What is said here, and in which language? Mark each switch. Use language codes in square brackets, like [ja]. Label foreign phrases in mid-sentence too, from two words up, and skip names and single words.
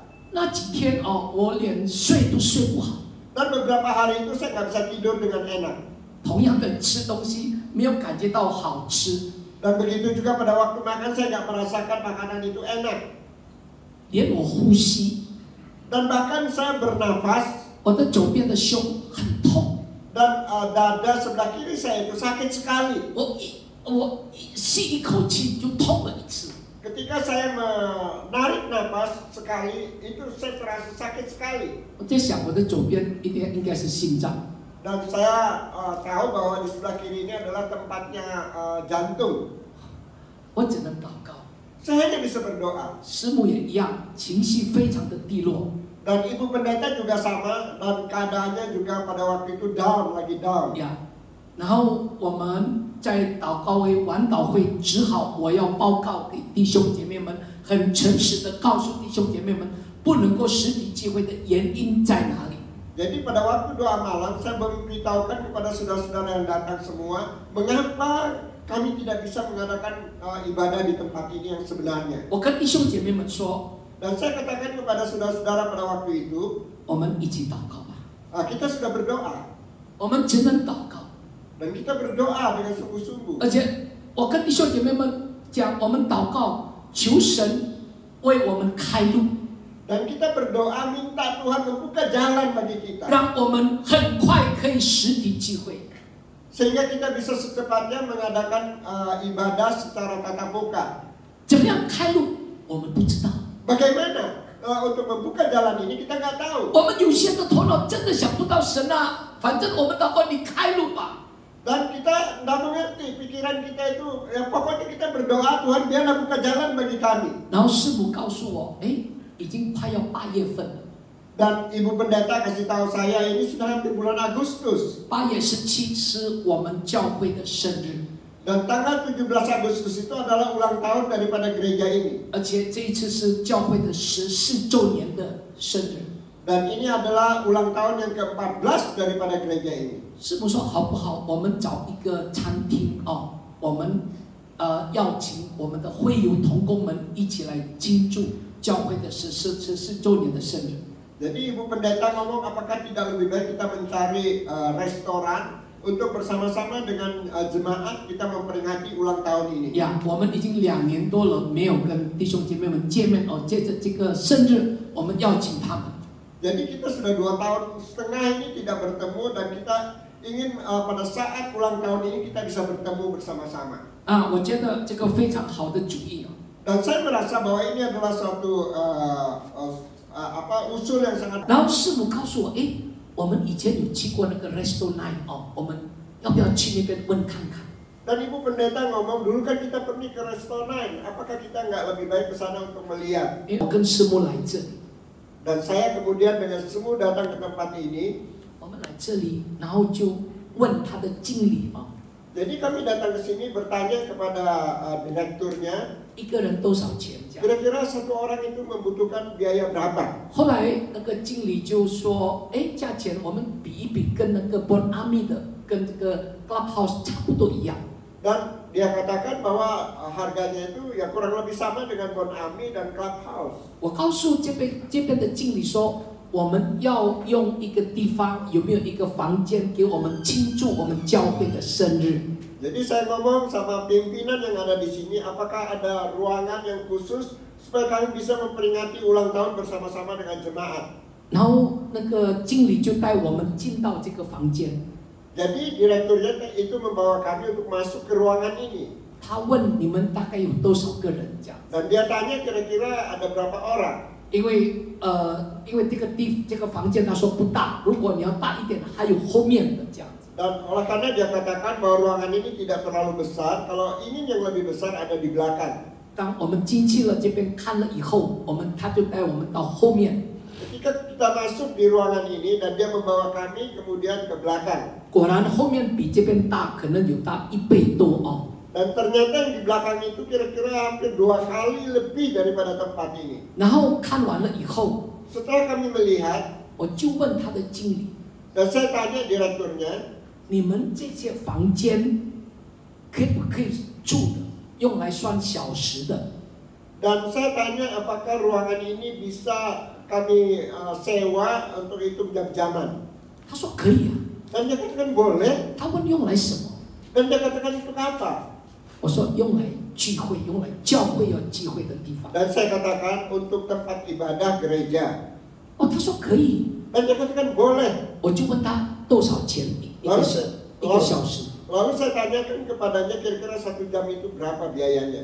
[zh] 那几天哦，我连睡都睡不好。 [id] Dan beberapa hari itu saya nggak bisa tidur dengan enak. [zh] 同样的吃东西，没有感觉到好吃， [id] Dan begitu juga pada waktu makan saya nggak merasakan makanan itu enak. [zh] 连我呼吸， [id] Dan bahkan saya bernafas [zh] 我的左边的胸很痛， [id] dan dada sebelah kiri saya itu sakit sekali. [zh] 我吸一口气就痛了一次。 [id] Ketika saya menarik nafas sekali, itu saya terasa sakit sekali. [zh] 我在想，我的左边应该是心脏。 [id] Dan saya tahu bahwa di sebelah kiri ini adalah tempatnya jantung. [zh] 我只能祷告。 [id] Saya hanya bisa berdoa. [zh] 师母也一样，情绪非常的低落。 [id] Dan ibu pendeta juga sama, dan keadaannya juga pada waktu itu down, lagi down. [zh] 呀，然后我们在祷告会晚祷会，只好我要报告给弟兄姐妹们，很诚实的告诉弟兄姐妹们，不能够实体聚会的原因在哪里。 [id] Jadi pada waktu doa malam saya memberitahukan kepada saudara-saudara yang datang semua, mengapa kami tidak bisa mengadakan ibadah di tempat ini yang sebenarnya. [zh] 我跟弟兄姐妹们说， [id] Dan saya katakan kepada saudara-saudara pada waktu itu, [zh] 我们一起祷告吧， [id] kita sudah berdoa [zh] 我们只能祷告。 [id] dan kita berdoa dengan sungguh-sungguh. [zh] 而且我跟弟兄姐妹们讲，我们祷告，求神为我们开路， [id] Dan kita berdoa minta Tuhan membuka jalan bagi kita, [zh] 让我们很快可以实体聚会。 [id] sehingga kita bisa secepatnya mengadakan ibadah secara tatap muka. [zh] 怎么样开路，我们不知道。 [id] Bagaimana untuk membuka jalan ini kita nggak tahu. [zh] 我们有些的头脑真的想不到神啊，反正我们祷告你开路吧。 [id] Dan kita nggak mengerti, pikiran kita itu, ya pokoknya kita berdoa Tuhan biarlah buka jalan bagi kami. [zh] 然后师母告诉我，已经快要8月份了。 [id] Dan ibu pendeta kasih tahu saya ini sudah hampir bulan Agustus. [zh] 8 月17是我们教会的生日， [id] Dan tanggal 17 Agustus itu adalah ulang tahun daripada gereja ini. [zh] 而且这一次是教会的14周年的生日。 [id] Dan ini adalah ulang tahun yang ke-14 daripada gereja ini. [zh] 师母说好不好？我们找一个餐厅哦，我们邀请我们的会友同工们一起来庆祝教会的14周年的生日。 [id] Jadi Ibu Pendeta ngomong apakah tidak lebih baik kita mencari restoran untuk bersama-sama dengan jemaat kita memperingati ulang tahun ini. [zh] 呀，我们已经2年多了没有跟弟兄姐妹们见面哦，借着这个生日，我们邀请他们。 [id] Jadi kita sudah 2 tahun setengah ini tidak bertemu dan kita ingin pada saat ulang tahun ini kita bisa bertemu bersama-sama. [zh] 啊，我觉得这个非常好的主意哦。 [id] Dan saya merasa bahwa ini adalah suatu usul yang sangat. [zh] 然后师母告诉我，哎，我们以前有去过那个 restaurant 哦，我们要不要去那边问看看？ [id] Dan Ibu Pendeta ngomong dulu kan kita pergi ke restoran, apakah kita nggak lebih baik ke sana untuk melihat? [zh] 我跟师母来这里， [id] Dan saya kemudian dengan semua datang ke tempat ini. [zh] 我们来这里，然后就问他的经理哦， [id] Jadi kami datang ke sini bertanya kepada direkturnya, [zh] 一个人多少钱这样？ [id] kira-kira satu orang itu membutuhkan biaya berapa? [zh] 后来那个经理就说，哎，价钱我们比一比，跟那个 Bon Ami 的跟这个 Clubhouse 差不多一样。 [id] Dan dia katakan bahwa harganya itu ya kurang lebih sama dengan Bon Ami dan Clubhouse. [zh] 我告诉这边的经理说，我们要用一个地方，有没有一个房间给我们庆祝我们教会的生日？ [id] Jadi saya ngomong sama pimpinan yang ada di sini, apakah ada ruangan yang khusus supaya kami bisa memperingati ulang tahun bersama-sama dengan jemaat. [zh] 然后那个经理就带我们进到这个房间， [id] Jadi direkturnya itu membawa kami untuk masuk ke ruangan ini. [zh] 他问你们大概有多少个人这样？ [id] Dan dia tanya kira-kira ada berapa orang. [zh] 因为这个房间他说不大，如果你要大一点，还有后面的这样子。 [id] Dan oleh karena dia katakan bahwa ruangan ini tidak terlalu besar, kalau ingin yang lebih besar ada di belakang. [zh] 当我们进去了这边看了以后，他就带我们到后面。 [id] Ketika kita masuk di ruangan ini dan dia membawa kami kemudian ke belakang. [zh] 果然后面比这边大，可能有大1倍多哦。 [id] Dan ternyata yang di belakang itu kira-kira hampir 2 kali lebih daripada tempat ini. [zh] 然后看完了以后， [id] Setelah kami melihat, [zh] 我就问他的经理， [id] dan saya tanya direkturnya, [zh] 你们这些房间可不可以住的，用来算小时的？ [id] dan saya tanya apakah ruangan ini bisa kami sewa untuk itu jam-jaman. [zh] 他说可以啊。 [id] Dan dia katakan boleh, [zh] 他问用来什么？ [id] dan dia katakan untuk apa? [zh] 我说用来聚会，用来教会要聚会的地方。 [id] Dan saya katakan untuk tempat ibadah gereja. [zh] 哦，他说可以。 [id] Dan dia katakan boleh. [zh] 我就问他多少钱一个小时。 [id] Lalu saya tanyakan kepadanya kira-kira 1 jam itu berapa biayanya.